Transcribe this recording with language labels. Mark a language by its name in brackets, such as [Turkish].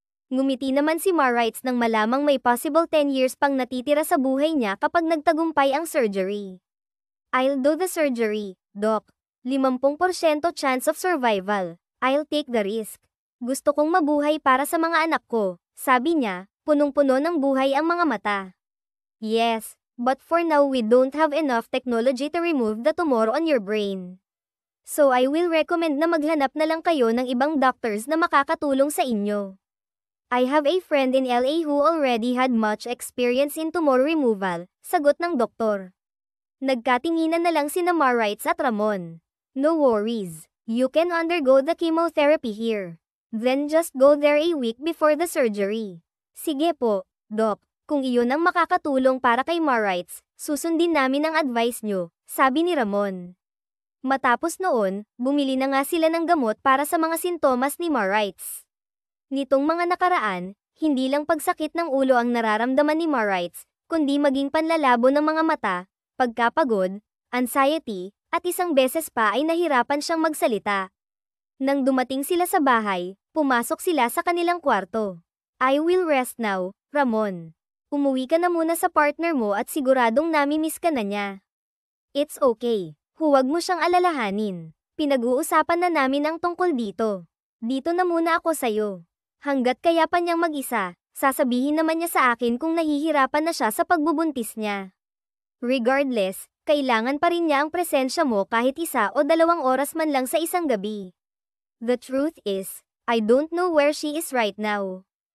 [Filipino] Ngumiti naman si Marites nang malamang may possible 10 years pang natitira sa buhay niya kapag nagtagumpay ang surgery. [English] I'll do the surgery, Doc. 50% chance of survival. I'll take the risk. [Filipino] Gusto kong mabuhay para sa mga anak ko, sabi niya, punong-puno ng buhay ang mga mata. [English] Yes. But for now we don't have enough technology to remove the tumor on your brain. So I will recommend [Filipino] na maghanap na lang kayo ng ibang doctors na makakatulong sa inyo. [English] I have a friend in LA who already had much experience in tumor removal, [Filipino] sagot ng doktor. Nagkatinginan na lang sina Marites at Ramon. [English] No worries, you can undergo the chemotherapy here. Then just go there a week before the surgery. [Filipino] Sige po, Doc. Kung iyon ang makakatulong para kay Marites, susundin namin ang advice nyo, sabi ni Ramon. Matapos noon, bumili na nga sila ng gamot para sa mga sintomas ni Marites. Nitong mga nakaraan, hindi lang pagsakit ng ulo ang nararamdaman ni Marites, kundi maging panlalabo ng mga mata, pagkapagod, anxiety, at isang beses pa ay nahirapan siyang magsalita. Nang dumating sila sa bahay, pumasok sila sa kanilang kwarto. [English] I will rest now, [Filipino] Ramon. Umuwi ka na muna sa partner mo at siguradong nami-miss ka na niya. [English] It's okay. [Filipino] Huwag mo siyang alalahanin. Pinag-uusapan na namin ang tungkol dito. Dito na muna ako sa'yo. Hanggat kaya pa niyang mag-isa, sasabihin naman niya sa akin kung nahihirapan na siya sa pagbubuntis niya. Regardless, kailangan pa rin niya ang presensya mo kahit 1 o 2 oras man lang sa isang gabi. [English] The truth is, I don't know where she is right now.